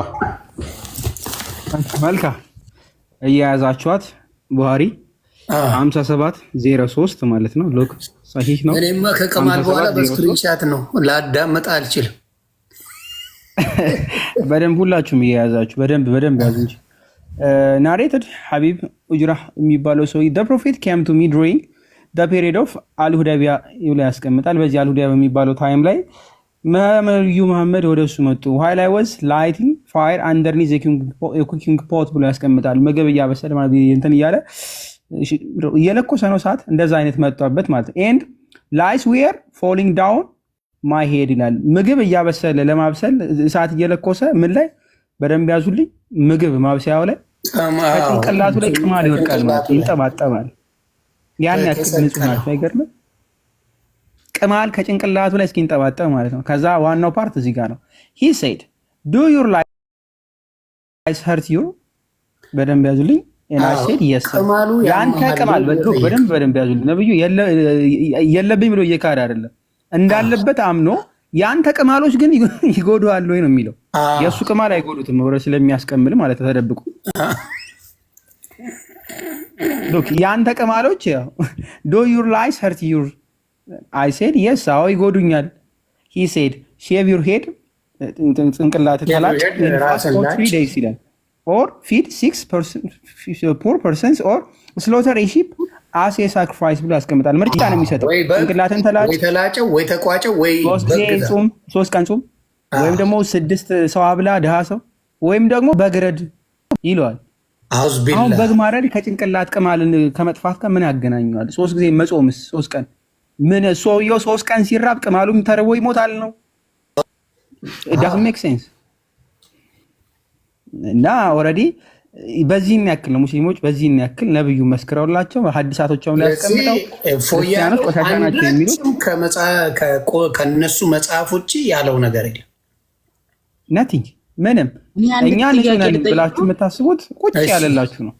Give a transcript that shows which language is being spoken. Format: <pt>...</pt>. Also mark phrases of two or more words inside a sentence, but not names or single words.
<am>መልካም እየያዛችኋት ቡሃሪ 5703 ማለት ነው። ሎክ ሰሂህ ነው። እኔማ ከቀማል በኋላ በስክሪንሻት ነው ላዳመጥ አልችልም። በደንብ ሁላችሁም እየያዛችሁ በደንብ ያዙ እንጂ ናሬትድ ሐቢብ ኡጅራ የሚባለው ሰው</am> <en>the prophet came to me during the period of</en> <am>አልሁዳቢያ ይብላ ያስቀምጣል። በዚህ አልሁዳቢያ በሚባለው ታይም ላይ ነብዩ መሐመድ ወደሱ መጡ።</am> <en>while I was lighting fire underneath the cooking pot</en> <am>ብሎ ያስቀምጣል። ምግብ እያበሰለ ማለት እንትን እየለኮሰ ነው ሰዓት እንደዛ አይነት መጣበት ማለት ነው።</am> <en>and lights were falling down my head</en> <am>ይላል። ምግብ እያበሰለ ለማብሰል እሳት እየለኮሰ ምን ላይ በደንብ ያዙልኝ። ምግብ ማብሰያው ላይ ከጭንቅላቱ ላይ ቅማል ይወድቃል ማለት ይንጠባጠባል። ያን ያክል ንጹህ ነው። አይገርምም? ቅማል ከጭንቅላቱ ላይ እስኪንጠባጠብ ማለት ነው። ከዛ ዋናው ፓርት እዚህ ጋር ነው።</am> <en>he said do your lies hurt you</en> <am>በደንብ ያዙልኝ።</am> <en>and I said yes</en> <am>ያንተ ቅማል በደንብ ያዙልኝ። ነብዩ የለብኝ ብሎ እየካደ አይደለም እንዳለበት አምኖ ያንተ ቅማሎች ግን ይጎዱዋል ወይ ነው የሚለው። የሱ ቅማል አይጎዱትም ወረ ስለሚያስቀምል ማለት ተደብቁ ሎክ ያንተ ቅማሎች</am> <en>do your lies hurt you I said yes</en> <am>አዎ ይጎዱኛል።</am> <en>he said shave your head</en> <am>ጽንቅላት ተላጭ</am> <en>for 3 days</en> <am>ይላል</am> <en>or feed 6 poor persons or slaughter a sheep as a sacrifice</en> <am>ብሎ ያስቀምጣል። ምርጫ ነው የሚሰጠው። ጽንቅላትን ተላጨው ወይ ተቋጨው ወይ 3 ቀን ጾም ወይም ደግሞ 6 ሰው አብላ ድሃ ሰው ወይም ደግሞ በግረድ ይለዋል። አሁን በግ ማረድ ከጭንቅላት ቅማልን ከመጥፋት ጋር ምን ያገናኘዋል? 3 ጊዜ መጾምስ 3 ቀን ምን ሰውየው 3 ቀን ሲራብ ቅማሉም ተርቦ ይሞታል ነው?</am> <en>it doesn't make sense።</en> <am>እና ኦልሬዲ በዚህን ያክል ነው ሙስሊሞች በዚህን ያክል ነብዩ መስክረውላቸው ሐዲሳቶቻቸው ላይ ያስቀምጠው ክርስቲያኖች ቆሻሻ ናቸው የሚሉት ከነሱ መጽሐፍ ውጪ ያለው ነገር የለም።</am> <en>nothing</en> <am>ምንም እኛ ነን ብላችሁ የምታስቡት ቁጭ ያለላችሁ ነው።</am>